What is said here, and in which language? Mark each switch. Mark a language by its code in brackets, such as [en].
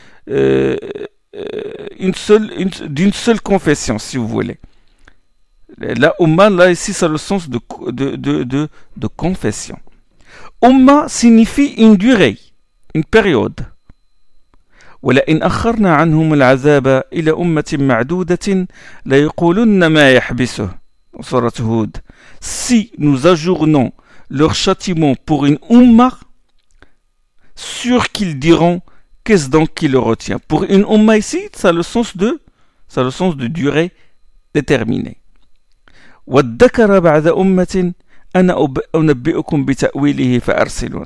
[fr] euh, d'une seule confession, si vous voulez. La Ummah, là, ici, ça a le sens de confession. Ummah signifie une durée, une période. [ar] ولئن أخرنا عنهم العذاب إلى أمة معدودة ليقولن ما يحبسه. [fr] Surat Hud. Si nous ajournons leur châtiment pour une Ummah, sûr qu'ils diront qu'est-ce donc qui le retient. Pour une Ummah ici, ça a le sens de durée déterminée. [ar] وَالذَّكَرَ بَعْدَ أُمَّةٍ أَنَا أُنَبِّئُكُمْ بِتَأْوِيلِهِ فَأَرْسِلُونَ.